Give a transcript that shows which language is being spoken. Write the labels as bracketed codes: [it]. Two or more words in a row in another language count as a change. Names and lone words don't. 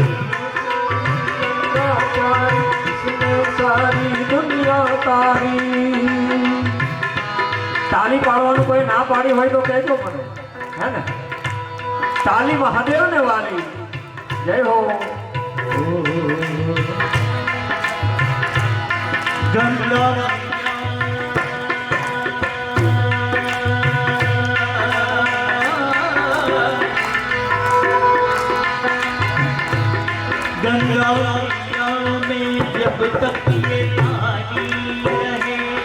[hi] सारी दुनिया तारी. [gu] તાલી પાડવાનું કોઈ ના પાડી હોય તો કહેજો મને, હે ને? તાલી મહાદેવ ને વાલી. જય હો. [hi] गंगा गंगा में जब तक ये पानी रहे,